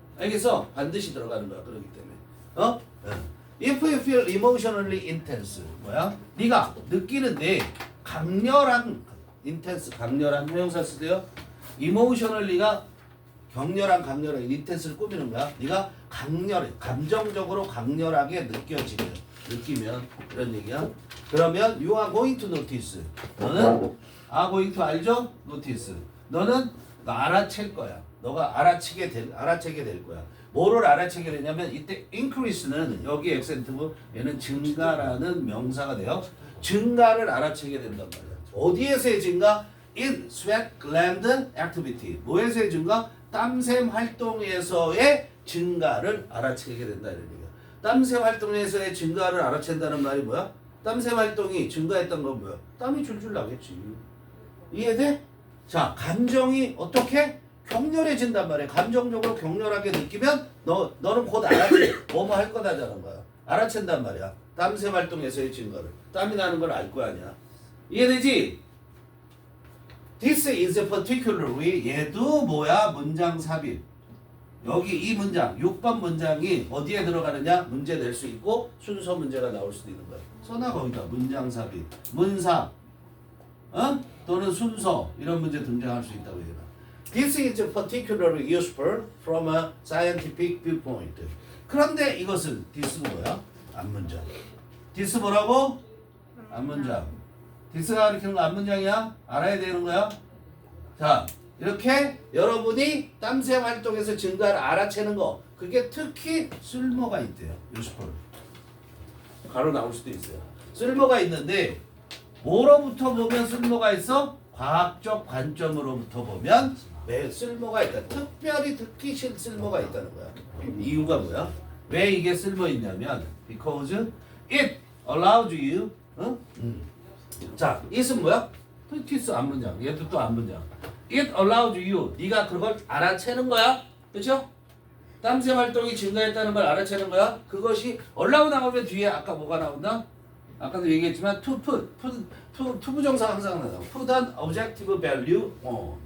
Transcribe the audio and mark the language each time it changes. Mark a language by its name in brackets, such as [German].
[Korean] 알겠어? 반드시 들어가는 거야. 그렇기 때문에. [English] If you feel emotionally intense. [Korean] 뭐야? 네가 느끼는데 강렬한 intense, 강렬한 형용사 쓰세요. emotionally가 강렬한 인텐스를 꾸미는 거야. 네가 강렬해, 감정적으로 강렬하게 느끼면 이런 얘기야. 그러면 [English] you are going to notice. [Korean] 너는 are going to 알죠? notice. 너는 알아챌 거야. 너가 알아채게 될 거야. 뭐를 알아채게 되냐면 이때 increase는 여기 액센트고 얘는 증가라는 명사가 돼요. 증가를 알아채게 된단 말이야. 어디에서의 증가? [English] in sweat gland activity. [Korean] 뭐에서의 증가? 땀샘 활동에서의 증가를 알아채게 된다 이런 얘기야. 땀샘 활동에서의 증가를 알아챈다는 말이 뭐야? 땀샘 활동이 증가했던 건 뭐야? 땀이 줄줄 나겠지. 이해돼? 자, 감정이 어떻게? 격렬해진단 말이야. 감정적으로 격렬하게 느끼면 너는 곧 뭐뭐 할 거다라는 거야. 알아챈단 말이야. 땀샘 활동에서의 증가를. 땀이 나는 걸 알 거 아니야. 이해되지? [English] This is particularly [Korean] 얘도 뭐야? 문장 삽입. 여기 이 문장 6번 문장이 어디에 들어가느냐? 문제 낼 수 있고 순서 문제가 나올 수도 있는 거야. 써놔 거기다 문장 삽입. 문사 또는 순서 이런 문제 등장할 수 있다고 얘기해. [English] This is particularly useful from a scientific viewpoint. [Korean] 그런데 이것은 this 뭐야? 앞문장. this 뭐라고? 앞문장. this가 가리키는 거 앞문장이야? 알아야 되는 거야? 자, 이렇게 여러분이 땀샘 활동에서 증가를 알아채는 거 그게 특히 쓸모가 있대요. useful. 가로 나올 수도 있어요. 쓸모가 있는데 뭐로부터 보면 쓸모가 있어? 과학적 관점으로부터 보면 왜 쓸모가 있다. 특히 쓸모가 있다는 거야. 이유가 뭐야? 왜 이게 쓸모 있냐면 [English] because it allows you [Korean] 자, it은 뭐야? this 앞문장. 얘도 또 앞문장. [English] It allows you. [Korean] 네가 그걸 알아채는 거야. 그렇죠? 땀샘 활동이 증가했다는 걸 알아채는 거야. 그것이 allow 나오면 뒤에 아까 뭐가 나온다? 아까도 얘기했지만 to 부정사 항상 나와. [English] put an objective value on.